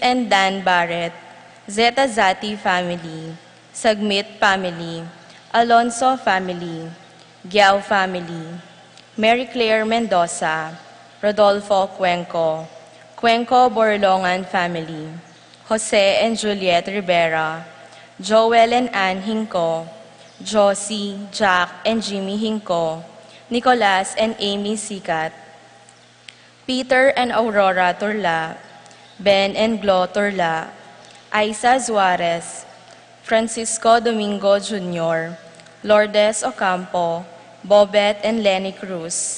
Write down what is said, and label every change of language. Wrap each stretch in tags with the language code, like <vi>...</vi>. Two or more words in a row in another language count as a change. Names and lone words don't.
<en>and Dan Barrett, Zeta Zati family, Sagmit family, Alonso family, Giao family, Mary Claire Mendoza, Rodolfo Cuenco, Cuenco Borlongan family, Jose and Juliet Rivera, Joel and Ann Hinco, Josie, Jack and Jimmy Hinco, Nicolas and Amy Sikat, Peter and Aurora Turla, Ben and Glo Turla, Aiza Suarez, Francisco Domingo Jr., Lourdes Ocampo, Bobet and Lenny Cruz,</en>